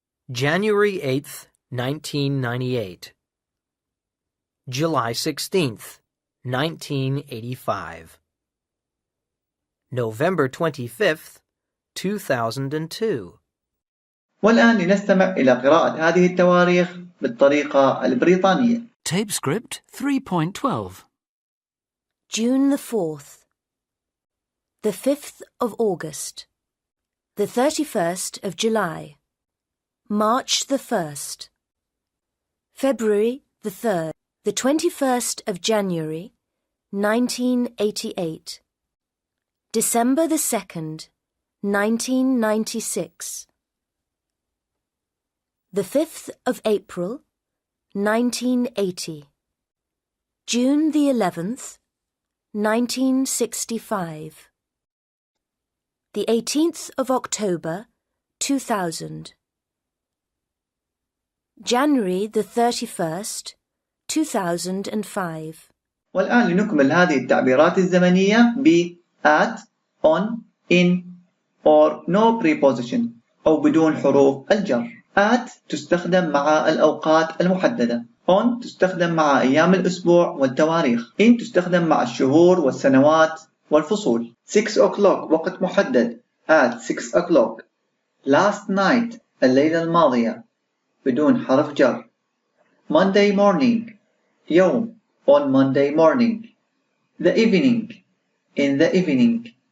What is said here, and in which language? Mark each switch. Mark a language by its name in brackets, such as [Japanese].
[English] January 8th, 1998. July 16th, 1985. November 25th, 2002. [Arabic] والآن لنستمع إلى قراءة هذه التواريخ بالطريقة البريطانية. [English] Tape script 3.12. June the 4th, the 5th of August, the 31st of July, March the 1st, February the 3rd, the 21st of January, 1988, December the 2nd, 1996, the 5th of April, 1980, June the 11th, 1965, the 18th of October, 2000, January the 31st, 2005. [Arabic] والآن لنكمل هذه التعبيرات الزمنية ب [English] at, on, in, or no preposition [Arabic] أو بدون حروف الجر. at تستخدم مع الأوقات المحددة. on تستخدم مع أيام الأسبوع والتواريخ. in تستخدم مع الشهور والسنوات والفصول. [English] 6 o'clock [Arabic] وقت محدد. [English] at 6 o'clock. last night [Arabic] الليلة الماضية بدون حرف جر. [English] Monday morning يوم on Monday morning. The evening in the evening.